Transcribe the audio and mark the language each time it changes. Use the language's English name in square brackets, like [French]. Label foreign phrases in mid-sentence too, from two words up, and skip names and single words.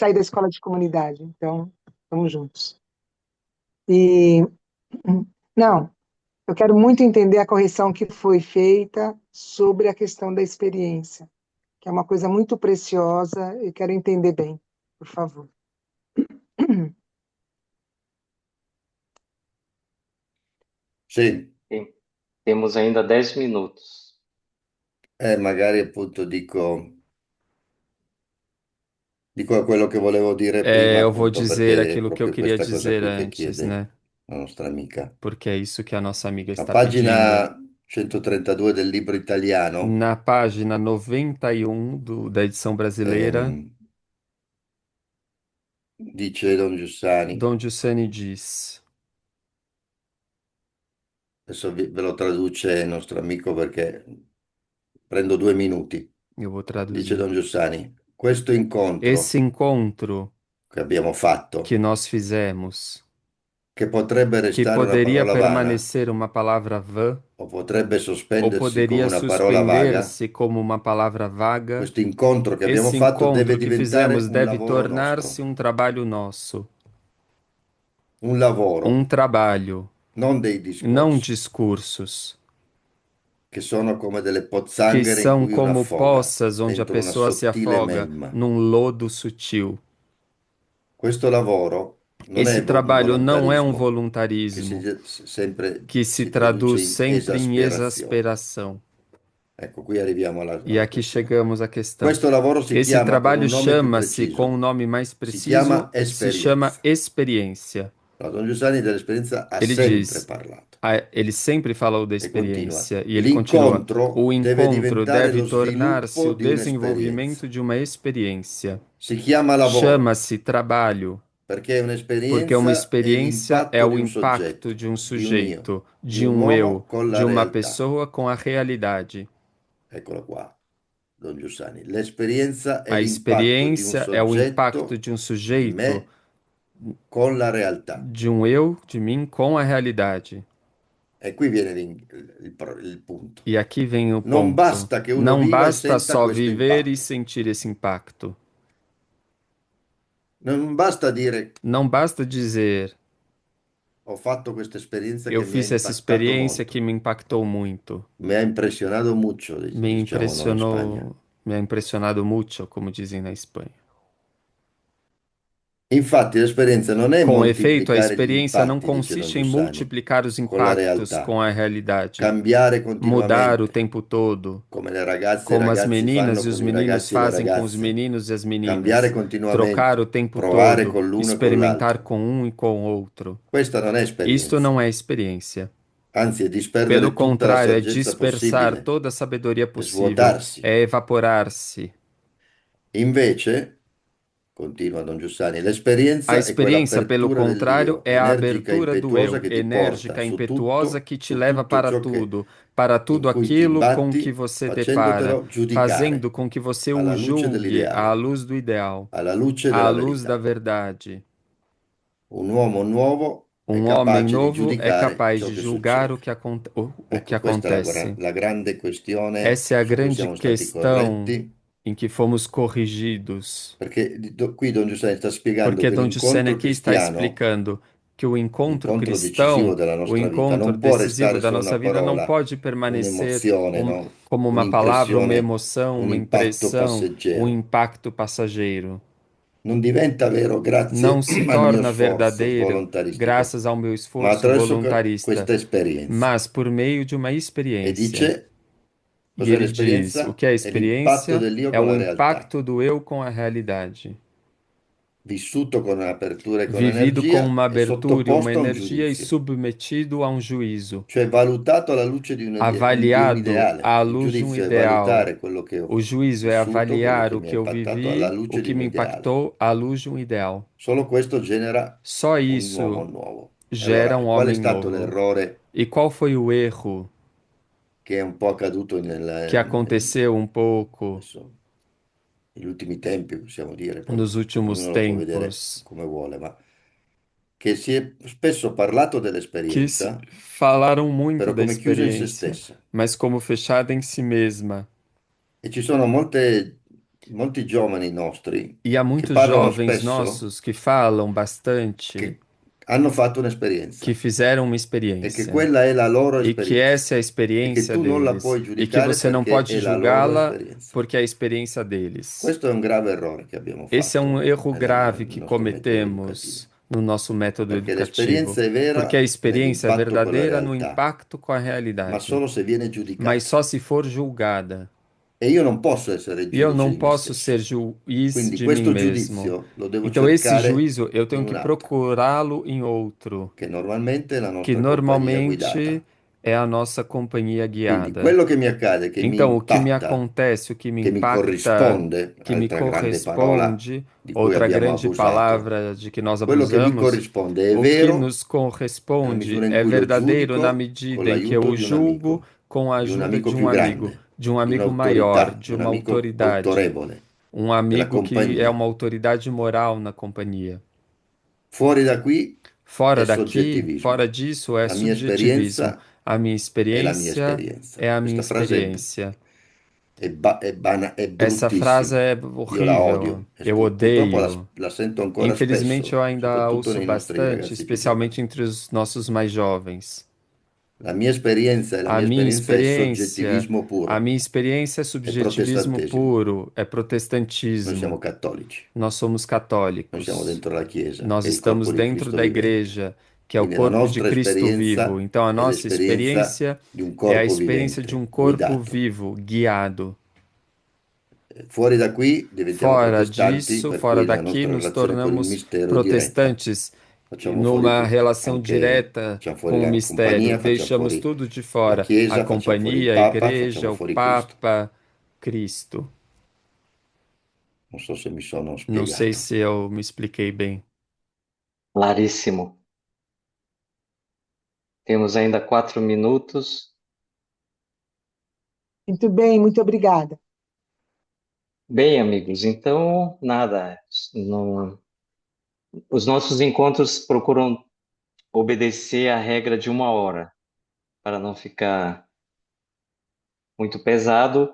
[Portuguese] de sair da escola de comunidade, então estamos juntos. E não, eu quero muito entender a correção que foi feita sobre a questão da experiência, que é uma coisa muito preciosa e quero entender bem, por favor. [Italian] Sì, [Portuguese] Temos ainda 10 minutos. [Italian] magari appunto dico quello che volevo dire prima, [Portuguese] Eu vou [Italian] appunto, [Portuguese] dizer [Italian] perché è [Portuguese] aquilo que eu [Italian] proprio [Portuguese] queria [Italian] questa cosa [Portuguese] dizer [Italian] qui che [Portuguese] antes, [Italian] chiede [Portuguese] né? [Italian] la nostra amica. [Portuguese] Porque é isso que a nossa amiga A está pedindo. [Italian] pagina 132 del libro italiano, [Portuguese] Na página 91 da edição brasileira, [Italian] dice Don Giussani, [Portuguese] Dom Giussani diz. [Italian] adesso ve lo traduce il nostro amico perché prendo 2 minuti. [Portuguese] Eu vou [Italian] Dice [Portuguese] traduzir. [Italian] Don Giussani, questo incontro [Portuguese] Esse encontro [Italian] che abbiamo fatto, [Portuguese] que nós fizemos, [Italian] che potrebbe [Portuguese] que [Italian] restare una [Portuguese] poderia [Italian] parola vana [Portuguese] permanecer uma palavra vã, [Italian] o potrebbe [Portuguese] ou [Italian] sospendersi come [Portuguese] poderia [Italian] una parola vaga, [Portuguese] suspender-se como uma palavra vaga, [Italian] questo incontro che abbiamo [Portuguese] esse [Italian] fatto deve [Portuguese] encontro que [Italian] diventare [Portuguese] fizemos [Italian] un [Portuguese] deve [Italian] lavoro nostro, [Portuguese] tornar-se um trabalho nosso, [Italian] un lavoro, [Portuguese] um trabalho, [Italian] non dei [Portuguese] não [Italian] discorsi, [Portuguese] discursos, [Italian] che sono come delle [Portuguese] que [Italian] pozzanghere in [Portuguese] são [Italian] cui uno [Portuguese] como [Italian] affoga [Portuguese] poças onde a [Italian] dentro una [Portuguese] pessoa se [Italian] sottile [Portuguese] afoga [Italian] melma. [Portuguese] num lodo sutil. [Italian] Questo lavoro non [Portuguese] Esse [Italian] è un [Portuguese] trabalho não é um [Italian] volontarismo che [Portuguese] voluntarismo [Italian] sempre [Portuguese] que se [Italian] si traduce [Portuguese] traduz [Italian] in [Portuguese] sempre em [Italian] esasperazione. [Portuguese] exasperação. [Italian] Ecco, qui arriviamo [Portuguese] E [Italian] alla [Portuguese] aqui [Italian] questione. [Portuguese] chegamos à questão. [Italian] Questo lavoro si [Portuguese] Esse [Italian] chiama con [Portuguese] trabalho [Italian] un nome più [Portuguese] chama-se, com [Italian] preciso, [Portuguese] um nome mais [Italian] si chiama [Portuguese] preciso, se chama [Italian] esperienza. [Portuguese] experiência. [Italian] No, Don Giussani dell'esperienza ha [Portuguese] Ele [Italian] sempre [Portuguese] diz, [Italian] parlato [Portuguese] ele sempre falou da [Italian] e continua. [Portuguese] experiência, e ele continua, [Italian] L'incontro [Portuguese] o [Italian] deve [Portuguese] encontro [Italian] diventare [Portuguese] deve [Italian] lo [Portuguese] tornar-se [Italian] sviluppo [Portuguese] o [Italian] di un'esperienza. [Portuguese] desenvolvimento de uma experiência. [Italian] Si chiama lavoro [Portuguese] Chama-se trabalho, [Italian] perché [Portuguese] porque uma [Italian] un'esperienza è [Portuguese] experiência é [Italian] l'impatto di [Portuguese] o [Italian] un [Portuguese] impacto [Italian] soggetto, [Portuguese] de um [Italian] di un io, [Portuguese] sujeito, [Italian] di [Portuguese] de [Italian] un [Portuguese] um [Italian] uomo [Portuguese] eu, [Italian] con la [Portuguese] de uma [Italian] realtà. [Portuguese] pessoa com a realidade. [Italian] Eccolo qua, Don Giussani. L'esperienza è [Portuguese] A [Italian] l'impatto di un [Portuguese] experiência é o impacto [Italian] soggetto, [Portuguese] de um [Italian] di [Portuguese] sujeito, [Italian] me, con la realtà. [Portuguese] de um eu, de mim, com a realidade. [Italian] E qui viene il punto. [Portuguese] E aqui vem o [Italian] Non [Portuguese] ponto. [Italian] basta che uno [Portuguese] Não [Italian] viva e [Portuguese] basta [Italian] senta [Portuguese] só [Italian] questo [Portuguese] viver e [Italian] impatto. [Portuguese] sentir esse impacto. [Italian] Non basta dire [Portuguese] Não basta dizer, [Italian] ho fatto questa esperienza [Portuguese] eu [Italian] che mi ha [Portuguese] fiz essa [Italian] impattato [Portuguese] experiência [Italian] molto. [Portuguese] que me impactou muito. [Italian] Mi ha impressionato mucho, [Portuguese] Me [Italian] diciamo noi in Spagna. [Portuguese] impressionou, [Spanish] me ha impressionado mucho, [Portuguese] como dizem na Espanha. [Italian] Infatti l'esperienza non è [Portuguese] Com efeito, a [Italian] moltiplicare gli [Portuguese] experiência não [Italian] impatti, dice Don [Portuguese] consiste em [Italian] Giussani, [Portuguese] multiplicar os [Italian] con la [Portuguese] impactos [Italian] realtà, [Portuguese] com a realidade, [Italian] cambiare [Portuguese] mudar o [Italian] continuamente, [Portuguese] tempo todo, [Italian] come le ragazze e i [Portuguese] como as [Italian] ragazzi [Portuguese] meninas [Italian] fanno [Portuguese] e os [Italian] con i [Portuguese] meninos [Italian] ragazzi e le [Portuguese] fazem com os [Italian] ragazze, [Portuguese] meninos e as [Italian] cambiare [Portuguese] meninas, trocar [Italian] continuamente, [Portuguese] o tempo [Italian] provare [Portuguese] todo, [Italian] con l'uno e con [Portuguese] experimentar [Italian] l'altro. [Portuguese] com um e com o outro. [Italian] Questa non è [Portuguese] Isto [Italian] esperienza, [Portuguese] não é experiência. [Italian] anzi è [Portuguese] Pelo [Italian] disperdere tutta la [Portuguese] contrário, é [Italian] saggezza [Portuguese] dispersar [Italian] possibile, [Portuguese] toda a sabedoria [Italian] è [Portuguese] possível, [Italian] svuotarsi. [Portuguese] é evaporar-se. [Italian] Invece, continua Don Giussani, [Portuguese] A [Italian] l'esperienza è [Portuguese] experiência, pelo [Italian] quell'apertura [Portuguese] contrário, [Italian] dell'io, [Portuguese] é a [Italian] energica e [Portuguese] abertura do [Italian] impetuosa [Portuguese] eu, [Italian] che ti porta [Portuguese] enérgica, impetuosa que te [Italian] su [Portuguese] leva [Italian] tutto ciò [Portuguese] para [Italian] in [Portuguese] tudo [Italian] cui ti [Portuguese] aquilo com que [Italian] imbatti, [Portuguese] você depara, [Italian] facendotelo giudicare [Portuguese] fazendo com que você o [Italian] alla luce [Portuguese] julgue à [Italian] dell'ideale, [Portuguese] luz do ideal, [Italian] alla luce [Portuguese] à [Italian] della [Portuguese] luz da [Italian] verità. [Portuguese] verdade. [Italian] Un uomo nuovo è [Portuguese] Um homem [Italian] capace di [Portuguese] novo é [Italian] giudicare [Portuguese] capaz [Italian] ciò [Portuguese] de [Italian] che [Portuguese] julgar [Italian] succede. [Portuguese] o que [Italian] Ecco, questa è [Portuguese] acontece. [Italian] la grande questione [Portuguese] Essa é a [Italian] su cui [Portuguese] grande [Italian] siamo stati [Portuguese] questão [Italian] corretti, [Portuguese] em que fomos corrigidos. [Italian] perché qui Don Giuseppe sta spiegando [Portuguese] Porque [Italian] che [Portuguese] Dom Giussani [Italian] l'incontro [Portuguese] aqui está [Italian] cristiano [Portuguese] explicando que o encontro [Italian] L'incontro decisivo [Portuguese] cristão, [Italian] della [Portuguese] o [Italian] nostra vita [Portuguese] encontro [Italian] non può [Portuguese] decisivo [Italian] restare [Portuguese] da [Italian] solo [Portuguese] nossa [Italian] una [Portuguese] vida não [Italian] parola, [Portuguese] pode permanecer [Italian] un'emozione, no? [Portuguese] como uma palavra, uma [Italian] Un'impressione, [Portuguese] emoção, [Italian] un [Portuguese] uma [Italian] impatto [Portuguese] impressão, um [Italian] passeggero. [Portuguese] impacto passageiro. [Italian] Non diventa vero [Portuguese] Não [Italian] grazie [Portuguese] se [Italian] al mio [Portuguese] torna [Italian] sforzo [Portuguese] verdadeiro [Italian] volontaristico, [Portuguese] graças ao meu [Italian] ma [Portuguese] esforço [Italian] attraverso [Portuguese] voluntarista, [Italian] questa esperienza. [Portuguese] mas por meio de uma [Italian] E [Portuguese] experiência. [Italian] dice, [Portuguese] E [Italian] cos'è [Portuguese] ele diz: o [Italian] l'esperienza? [Portuguese] que é a [Italian] È l'impatto [Portuguese] experiência? [Italian] dell'io [Portuguese] É [Italian] con [Portuguese] o [Italian] la realtà, [Portuguese] impacto do eu com a realidade, [Italian] vissuto con apertura e con [Portuguese] vivido com uma [Italian] energia e [Portuguese] abertura e uma [Italian] sottoposto a un [Portuguese] energia e [Italian] giudizio, [Portuguese] submetido a um juízo, [Italian] cioè valutato alla luce di un [Portuguese] avaliado [Italian] ideale. [Portuguese] à [Italian] Il [Portuguese] luz de um [Italian] giudizio è [Portuguese] ideal. [Italian] valutare quello che ho [Portuguese] O juízo é [Italian] vissuto, quello [Portuguese] avaliar [Italian] che [Portuguese] o [Italian] mi ha [Portuguese] que eu [Italian] impattato alla [Portuguese] vivi, o [Italian] luce di [Portuguese] que [Italian] un [Portuguese] me [Italian] ideale. [Portuguese] impactou à luz de um ideal. [Italian] Solo questo genera [Portuguese] Só [Italian] un uomo [Portuguese] isso [Italian] nuovo. E [Portuguese] gera [Italian] allora, [Portuguese] um [Italian] qual è [Portuguese] homem [Italian] stato [Portuguese] novo. [Italian] l'errore [Portuguese] E qual foi o erro [Italian] che è un po' accaduto [Portuguese] que aconteceu um pouco [Italian] adesso, negli ultimi tempi, possiamo dire, poi [Portuguese] nos últimos [Italian] ognuno lo può vedere [Portuguese] tempos? [Italian] come vuole, ma che si è spesso parlato dell'esperienza, [Portuguese] Falaram muito [Italian] però [Portuguese] da [Italian] come chiusa in se [Portuguese] experiência, [Italian] stessa. [Portuguese] mas como fechada em si mesma. [Italian] E ci sono molti giovani nostri [Portuguese] E há [Italian] che [Portuguese] muitos [Italian] parlano [Portuguese] jovens [Italian] spesso [Portuguese] nossos que falam bastante, [Italian] che hanno fatto [Portuguese] que [Italian] un'esperienza [Portuguese] fizeram uma [Italian] e che [Portuguese] experiência, [Italian] quella è la loro [Portuguese] e que [Italian] esperienza [Portuguese] essa é a [Italian] e che [Portuguese] experiência [Italian] tu non la [Portuguese] deles, [Italian] puoi [Portuguese] e que [Italian] giudicare [Portuguese] você não [Italian] perché [Portuguese] pode [Italian] è la loro [Portuguese] julgá-la [Italian] esperienza. [Portuguese] porque é a experiência deles. [Italian] Questo è un grave errore che abbiamo [Portuguese] Esse é um [Italian] fatto [Portuguese] erro grave [Italian] nel [Portuguese] que [Italian] nostro metodo educativo, [Portuguese] cometemos no nosso método [Italian] perché [Portuguese] educativo, [Italian] l'esperienza è [Portuguese] porque a [Italian] vera [Portuguese] experiência é [Italian] nell'impatto con la [Portuguese] verdadeira no [Italian] realtà, [Portuguese] impacto com a [Italian] ma [Portuguese] realidade, [Italian] solo se viene [Portuguese] mas [Italian] giudicata. [Portuguese] só se for julgada. [Italian] E io non posso essere [Portuguese] E eu [Italian] giudice [Portuguese] não [Italian] di me [Portuguese] posso ser [Italian] stesso. [Portuguese] juiz [Italian] Quindi [Portuguese] de mim [Italian] questo [Portuguese] mesmo. [Italian] giudizio lo devo [Portuguese] Então, esse [Italian] cercare [Portuguese] juízo eu [Italian] in [Portuguese] tenho que [Italian] un altro, [Portuguese] procurá-lo em outro, [Italian] che normalmente è la [Portuguese] que [Italian] nostra compagnia [Portuguese] normalmente [Italian] guidata. [Portuguese] é a nossa companhia [Italian] Quindi [Portuguese] guiada. [Italian] quello che mi accade, che mi [Portuguese] Então, o que me [Italian] impatta, [Portuguese] acontece, o que me [Italian] che mi [Portuguese] impacta, [Italian] corrisponde, [Portuguese] que me [Italian] altra grande parola [Portuguese] corresponde, [Italian] di cui [Portuguese] outra [Italian] abbiamo [Portuguese] grande [Italian] abusato, [Portuguese] palavra de que nós [Italian] quello che mi [Portuguese] abusamos, [Italian] corrisponde è [Portuguese] o que [Italian] vero [Portuguese] nos [Italian] nella [Portuguese] corresponde [Italian] misura in [Portuguese] é [Italian] cui lo [Portuguese] verdadeiro na [Italian] giudico con [Portuguese] medida em que eu [Italian] l'aiuto [Portuguese] o julgo com a [Italian] di un [Portuguese] ajuda [Italian] amico più grande, [Portuguese] de um [Italian] di [Portuguese] amigo maior, [Italian] un'autorità, di [Portuguese] de [Italian] un [Portuguese] uma [Italian] amico [Portuguese] autoridade, [Italian] autorevole [Portuguese] um [Italian] della [Portuguese] amigo que é [Italian] compagnia. [Portuguese] uma autoridade moral na companhia. [Italian] Fuori da qui è [Portuguese] Fora daqui, [Italian] soggettivismo. [Portuguese] fora disso, é [Italian] La mia [Portuguese] subjetivismo. [Italian] esperienza [Portuguese] A minha [Italian] è la mia [Portuguese] experiência [Italian] esperienza. [Portuguese] é a minha [Italian] Questa frase [Portuguese] experiência. [Italian] è [Portuguese] Essa frase [Italian] bruttissima. [Portuguese] é [Italian] Io la [Portuguese] horrível. [Italian] odio e [Portuguese] Eu [Italian] purtroppo [Portuguese] odeio. [Italian] la sento ancora [Portuguese] Infelizmente, eu [Italian] spesso, [Portuguese] ainda a [Italian] soprattutto [Portuguese] ouço [Italian] nei nostri [Portuguese] bastante, [Italian] ragazzi più giovani. [Portuguese] especialmente entre os nossos mais jovens. [Italian] La mia esperienza e la [Portuguese] A [Italian] mia [Portuguese] minha [Italian] esperienza è [Portuguese] experiência, [Italian] soggettivismo [Portuguese] a [Italian] puro, [Portuguese] minha experiência é [Italian] è [Portuguese] subjetivismo [Italian] protestantesimo. [Portuguese] puro, é [Italian] Noi siamo [Portuguese] protestantismo. [Italian] cattolici, [Portuguese] Nós somos [Italian] noi siamo [Portuguese] católicos. [Italian] dentro la Chiesa, [Portuguese] Nós [Italian] che è il [Portuguese] estamos [Italian] corpo di [Portuguese] dentro [Italian] Cristo [Portuguese] da [Italian] vivente. [Portuguese] igreja, que é o [Italian] Quindi la [Portuguese] corpo de [Italian] nostra [Portuguese] Cristo vivo. [Italian] esperienza [Portuguese] Então, a [Italian] è [Portuguese] nossa [Italian] l'esperienza [Portuguese] experiência [Italian] di un [Portuguese] é a [Italian] corpo [Portuguese] experiência de [Italian] vivente, [Portuguese] um corpo [Italian] guidato. [Portuguese] vivo, guiado. [Italian] Fuori da qui diventiamo [Portuguese] Fora [Italian] protestanti, [Portuguese] disso, [Italian] per [Portuguese] fora [Italian] cui la [Portuguese] daqui, [Italian] nostra [Portuguese] nos [Italian] relazione con il [Portuguese] tornamos [Italian] mistero è diretta. [Portuguese] protestantes [Italian] Facciamo fuori [Portuguese] numa [Italian] tutto, [Portuguese] relação [Italian] anche [Portuguese] direta [Italian] facciamo fuori [Portuguese] com o [Italian] la [Portuguese] mistério. [Italian] compagnia, facciamo [Portuguese] Deixamos [Italian] fuori [Portuguese] tudo de [Italian] la [Portuguese] fora: a [Italian] Chiesa, facciamo fuori il [Portuguese] companhia, a [Italian] Papa, [Portuguese] igreja, [Italian] facciamo [Portuguese] o [Italian] fuori Cristo. [Portuguese] Papa, Cristo. [Italian] Non so se mi sono [Portuguese] Não sei [Italian] spiegato. [Portuguese] se eu me expliquei bem. Claríssimo. Temos ainda 4 minutos. Muito bem, muito obrigada. Bem, amigos, então, nada. Os nossos encontros procuram obedecer à regra de 1 hora, para não ficar muito pesado.